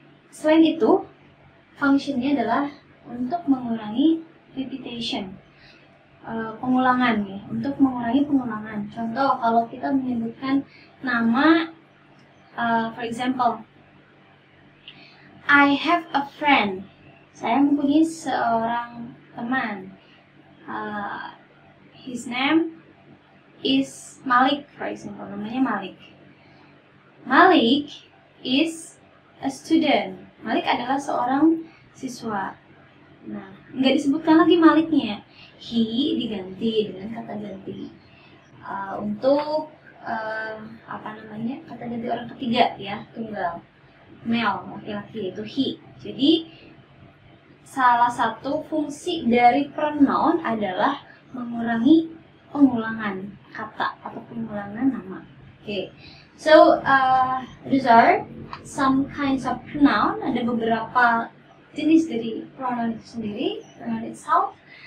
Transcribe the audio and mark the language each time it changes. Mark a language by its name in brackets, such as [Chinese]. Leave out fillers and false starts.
[Indonesian] Selain itu, fungsinya adalah untuk mengurangi repetition, pengulangan, ya, untuk mengurangi pengulangan. Contoh, kalau kita menyebutkan nama, [English] for example, I have a friend. [Indonesian] Saya mempunyai seorang teman. [English] His name is Malik, for example. [Indonesian] Namanya [English] Malik. Malik is a student. [Indonesian] Malik adalah seorang siswa. Nah, nggak disebutkan lagi Maliknya. He diganti dengan kata ganti. Untuk kata ganti orang ketiga, ya, tunggal, male, laki-laki, itu he. Jadi salah satu fungsi dari pronoun adalah mengurangi pengulangan kata atau pengulangan nama. [English] Okay, so these are some kinds of pronoun. [Indonesian] Ada beberapa jenis dari pronoun itu sendiri, [English] pronoun itself.